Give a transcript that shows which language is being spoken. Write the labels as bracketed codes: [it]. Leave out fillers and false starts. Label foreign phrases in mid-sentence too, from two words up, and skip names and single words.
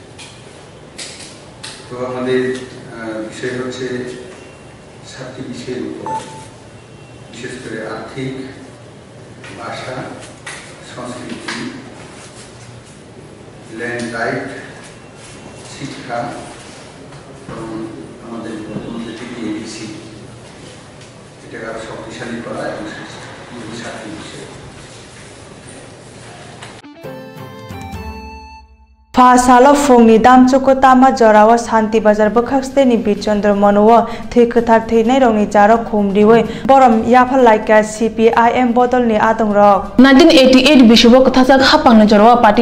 [bn] তো আমাদের বিষয় হচ্ছে 7টি বিষয়ের উপর, বিশেষ করে আর্থিক, ভাষা, সংস্কৃতি, [en] land right, [bn] শিক্ষা এবং আমাদের বর্তমানে টিপিএডিসি এটাকে আরো শক্তিশালী করা এবং 7টি বিষয়। [brx] फासालो फुंनि दामचुको तामा जरावा शान्ति बाजार बखाक्सते नि बिचन्द्र मनोव थैखोथार थैनाय रंनि जारो खुमरिवै बरम याफा लाइका CPIM बदल नि आदं रक 1988 बिशुबो कथाजाक हापांनि जरावा पार्टी